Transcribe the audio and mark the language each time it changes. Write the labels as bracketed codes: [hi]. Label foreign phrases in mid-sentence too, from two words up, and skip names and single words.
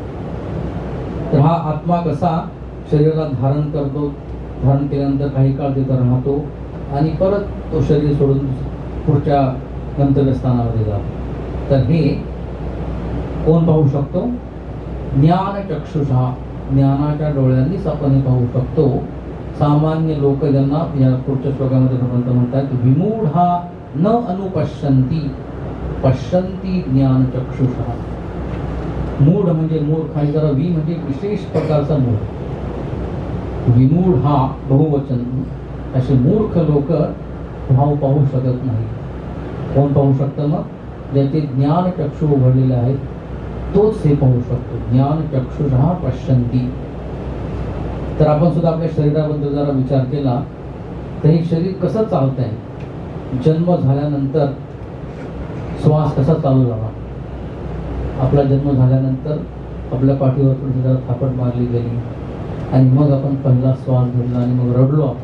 [mr] तर हा आत्मा कसा शरीराला धारण करतो, धारण केल्यानंतर काही काळ तिथं राहतो आणि परत तो शरीर सोडून पुढच्या गंतव्यस्थानामध्ये जातो. तर हे कोण पाहू शकतो? [sa] ज्ञान चक्षुषा, [mr] ज्ञानाच्या डोळ्यांनीच आपण हे पाहू शकतो. सामान्य लोक ज्यांना या पुढच्या श्लोकामध्ये भगवंत म्हणतात [sa] विमूढा न अनुपश्यन्ति पश्यन्ति ज्ञान चक्षुषा. [mr] मूढ म्हणजे मूर्ख आहे, जरा वी म्हणजे विशेष प्रकारचा मूढ. विमूढ हा बहुवचन. असे मूर्ख लोक भाव पाहू शकत नाही. कोण पाहू शकतं? मग ज्याचे ज्ञान चक्षु उघडलेले आहेत तोच हे पाहू शकतो. [sa] ज्ञान चक्षुषा पश्यन्ति. [mr] तर आपण सुद्धा आपल्या शरीराबद्दल जरा विचार केला तर हे शरीर कसं चालतंय? जन्म झाल्यानंतर श्वास कसा चालू झाला? आपला जन्म झाल्यानंतर आपल्या पाठीवर थोडी जरा थापट मारली गेली आणि मग आपण पहिला श्वास घेतला आणि मग रडलो आपण.